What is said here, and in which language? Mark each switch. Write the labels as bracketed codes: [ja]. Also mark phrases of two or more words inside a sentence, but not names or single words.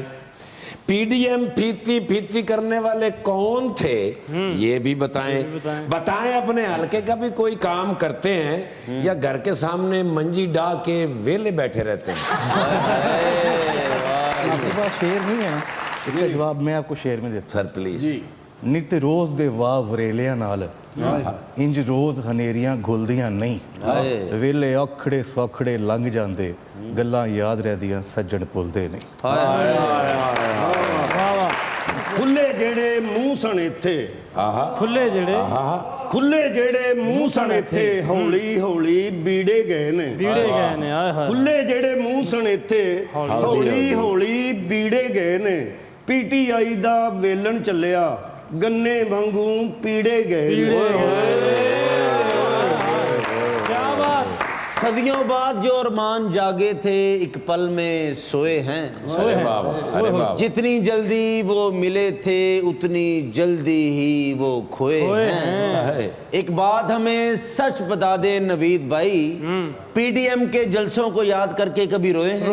[ur] پی ڈی ایم فیتی فیتی کرنے والے کون تھے، یہ بھی بتائیں. بتائیں اپنے حلقے کا بھی کوئی کام کرتے ہیں یا گھر کے سامنے [pa] ਮੰਜੀ ਡਾਹ ਕੇ ਵਿਹਲੇ [ur] بیٹھے رہتے ہیں. آپکے پاس شعر نہیں ہے نا، اسکا جواب میں آپکو شعر میں دیتا. सर प्लीज। [pa] ਨਿੱਤ ਰੋਜ਼ ਦੇ ਵਾਹ ਵਰੇਲੀਆਂ ਨਾਲ ਇੰਜ ਰੋਜ਼ ਹਨੇਰੀਆਂ ਘੁਲਦੀਆਂ ਨਹੀਂ। ਵੇਲੇ ਔਖੜੇ ਸੌਖੜੇ ਲੰਘ ਜਾਂਦੇ, ਗੱਲਾਂ ਯਾਦ ਰਹਿੰਦੀਆਂ ਸੱਜਣ ਭੁੱਲਦੇ ਨਹੀਂ। ਖੁੱਲੇ ਜਿਹੜੇ ਮੂੰਹ ਸਣ ਇੱਥੇ, ਖੁੱਲੇ ਜਿਹੜੇ ਖੁੱਲੇ ਜਿਹੜੇ ਮੂੰਹ ਸਣ ਇੱਥੇ, ਹੌਲੀ ਹੌਲੀ ਬੀੜੇ ਗਏ ਨੇ। ਬੀੜੇ ਗਏ ਨੇ, ਆਏ ਹਾਏ। ਖੁੱਲੇ ਜਿਹੜੇ ਮੂੰਹ ਸਣ ਇੱਥੇ, ਹੌਲੀ ਹੌਲੀ ਬੀੜੇ ਗਏ ਨੇ। ਪੀਟੀਆਈ ਦਾ ਵੇਲਣ ਚੱਲਿਆ, ਗੰਨੇ ਵਾਂਗੂ ਪੀੜੇ ਗਏ ਨੇ। [ur] صدیوں بعد جو ارمان جاگے تھے ایک پل میں سوئے ہیں. ارے بابا، ارے بابا. جتنی جلدی وہ ملے تھے اتنی جلدی ہی وہ کھوئے ہیں. ایک بات ہمیں سچ بتا دے نوید بھائی، پی ڈی ایم کے جلسوں کو یاد کرکے کبھی روئے ہیں?